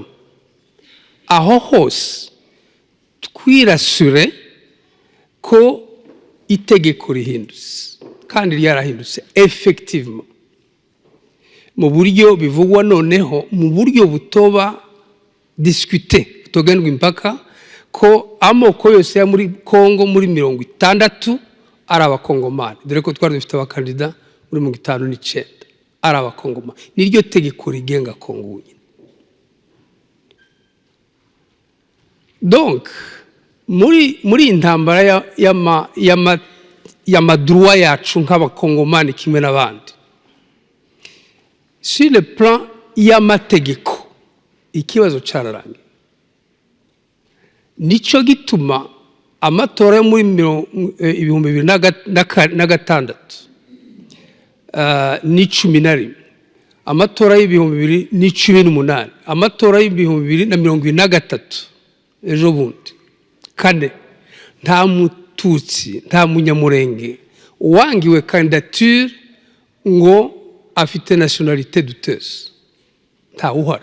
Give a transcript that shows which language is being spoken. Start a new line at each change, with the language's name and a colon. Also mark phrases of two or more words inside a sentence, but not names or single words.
Kinyarwanda: Aho hose twirasure ko itegeko rihindutse kandi ryarahindutse effectivement mu buryo bivugwa noneho, mu buryo butoba discuter, butogendwa impaka, ko amoko yose ya muri Kongo muri 60 ari Abakongomani, dore ko twari dufite abakandida muri 59 ari Abakongomani. Niryo tegeko rigenga Kongo. Donc muri intambara ya madroit yacu nk'Abakongomani kimwe n'abandi,
French: sur le plan
Kinyarwanda: y'amategeko ikibazo cyararangiye. Nico gituma amatora yo muri 2006 ni 11, amatora y'2018, amatora y'2023 ejo bundi kane, nta mututsi nta munyamurenge wangiwe candidature ngo afite
French: nationalité douteuse,
Kinyarwanda: nta uhari.